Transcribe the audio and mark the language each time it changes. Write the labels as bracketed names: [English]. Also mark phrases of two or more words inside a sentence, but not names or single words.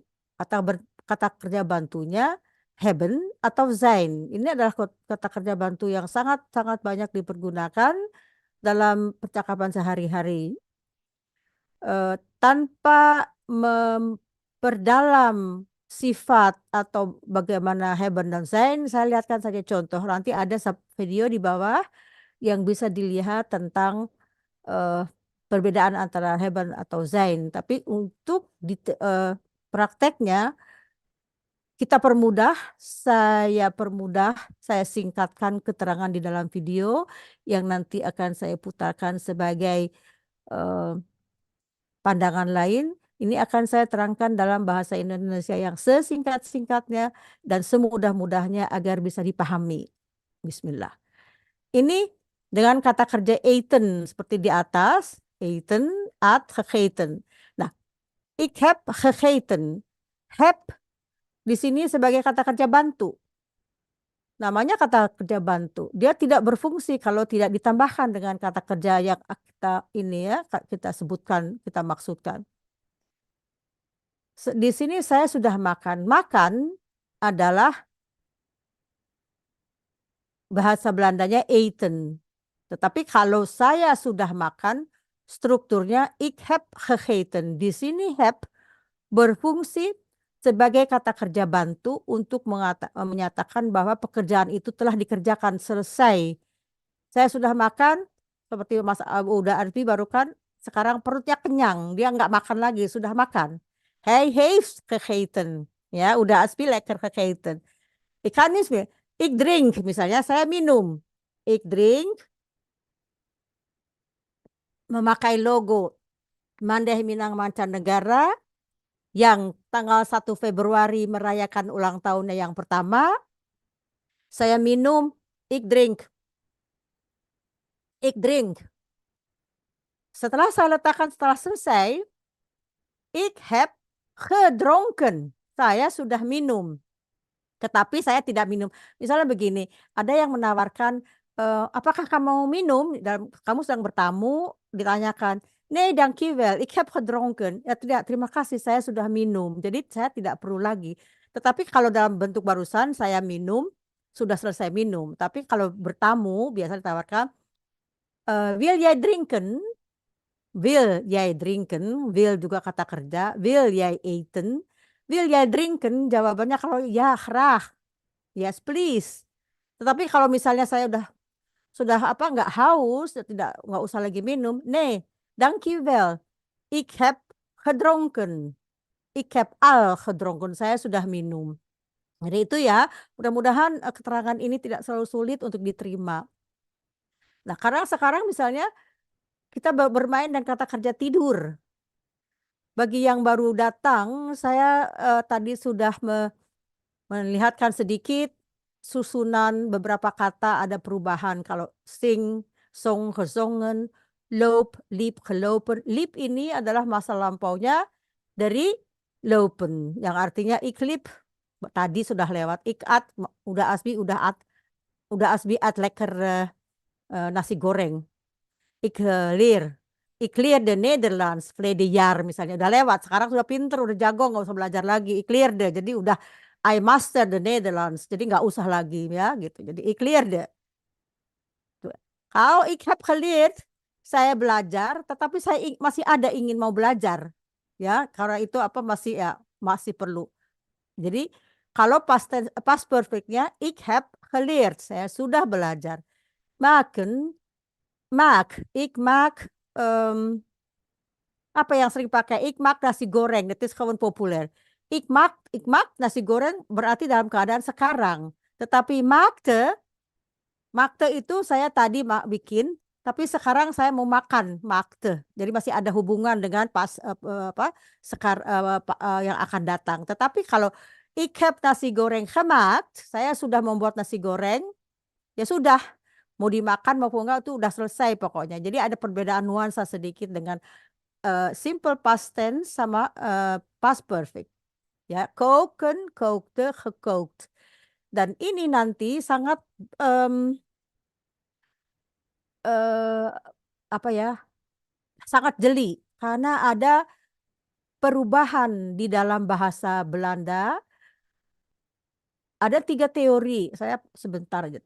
[Indonesian] Kata kerja bantunya hebben atau zijn. Ini adalah kata kerja bantu yang sangat-sangat banyak dipergunakan dalam percakapan sehari-hari. Tanpa memperdalam sifat atau bagaimana hebben dan zijn, saya lihatkan saja contoh. Nanti ada video di bawah yang bisa dilihat tentang perbedaan antara hebben atau zijn. Tapi untuk prakteknya kita saya singkatkan keterangan di dalam video yang nanti akan saya putarkan sebagai pandangan lain. Ini akan saya terangkan dalam bahasa Indonesia yang sesingkat-singkatnya dan semudah-mudahnya agar bisa dipahami. Bismillah. Ini dengan kata kerja eten seperti di atas, [Dutch] eten, at, gegeten. Nah, ik heb gegeten. [Indonesian] Heb di sini sebagai kata kerja bantu. Namanya kata kerja bantu. Dia tidak berfungsi kalau tidak ditambahkan dengan kata kerja yang kita sebutkan, kita maksudkan. Di sini saya sudah makan. Makan adalah bahasa Belandanya eten. Tetapi kalau saya sudah makan, strukturnya [Dutch] ik heb gegeten. [Indonesian] Di sini heb berfungsi sebagai kata kerja bantu untuk menyatakan bahwa pekerjaan itu telah dikerjakan, selesai. Saya sudah makan, seperti Mas Uda Arfi barukan, sekarang perutnya kenyang, dia nggak makan lagi, sudah makan. [Dutch] Hij heeft gegeten. [Indonesian] Ya, udah Aspi [Dutch] lekker gegeten. Ik kan niet meer. Ik drink, [Indonesian] misalnya saya minum. [Dutch] Ik drink. [Indonesian] Memakai logo Mandeh Minang Mancanegara yang tanggal 1 Februari merayakan ulang tahunnya yang pertama. Saya minum, [Dutch] ik drink. Ik drink. [Indonesian] Setelah saya letakkan, setelah selesai, [Dutch] ik heb gedronken. [Indonesian] Saya sudah minum. Tetapi saya tidak minum. Misalnya begini, ada yang menawarkan, apakah kamu mau minum? Dan kamu sedang bertamu, ditanyakan, [Dutch] nee, dankjewel, ik heb gedronken. [Indonesian] Ya tidak, terima kasih, saya sudah minum. Jadi saya tidak perlu lagi. Tetapi kalau dalam bentuk barusan saya minum, sudah selesai minum. Tapi kalau bertamu, biasa ditawarkan, [Dutch] wil jij drinken? Wil jij drinken? Wil [Indonesian] juga kata kerja. [Dutch] Wil jij eten? Wil jij drinken? [Indonesian] Jawabannya kalau ya, graag. [English] Yes, please. [Indonesian] Tetapi kalau misalnya saya sudah apa nggak haus, nggak usah lagi minum. [Dutch] Nee, dankjewel. Ik heb gedronken. Ik heb al gedronken. [Indonesian] Saya sudah minum. Jadi itu ya, mudah-mudahan keterangan ini tidak selalu sulit untuk diterima. Nah, karena sekarang misalnya kita bermain dan kata kerja tidur. Bagi yang baru datang, saya tadi sudah melihatkan sedikit susunan beberapa kata ada perubahan. [Dutch] Kalau sing, song, gezongen, loop, liep, gelopen. [Indonesian] Liep ini adalah masa lampaunya dari lopen, yang artinya [Dutch] ik liep [Indonesian] tadi sudah lewat. [Dutch] Ik at, udah asbi at lekker nasi goreng. Ik leer. Ik leerde Nederlands verleden jaar misalnya. [Indonesian] Udah lewat, sekarang sudah pinter, udah jago, nggak usah belajar lagi. [Dutch] Ik leerde, [Indonesian] jadi udah [English] I master the Netherlands, [Indonesian] jadi nggak usah lagi ya gitu. Jadi [Dutch] ik leerde. Kalau ik heb geleerd, [Indonesian] saya belajar, tetapi saya masih ada ingin mau belajar, ya karena itu apa masih perlu. Jadi kalau [English] past perfectnya [Dutch] ik heb geleerd, [Indonesian] saya sudah belajar. [Dutch] Maken, ik maak [Indonesian] apa yang sering pakai [Dutch] ik maak nasi goreng, dat is gewoon populair. [Indonesian] Ik maak nasi goreng berarti dalam keadaan sekarang. Tetapi maakte itu saya tadi bikin, tapi sekarang saya mau makan maakte. Jadi masih ada hubungan dengan yang akan datang. Tetapi kalau [Dutch] ik heb nasi goreng gemaakt, [Indonesian] saya sudah membuat nasi goreng, ya sudah. Mau dimakan maupun enggak itu udah selesai pokoknya. Jadi ada perbedaan nuansa sedikit dengan [English] simple past tense [Indonesian] sama [English] past perfect. [Indonesian] Ya, [Dutch] koken, kookte, gekookt. [Indonesian] Dan ini nanti sangat sangat jeli karena ada perubahan di dalam bahasa Belanda. Ada 3 teori, saya sebentar aja.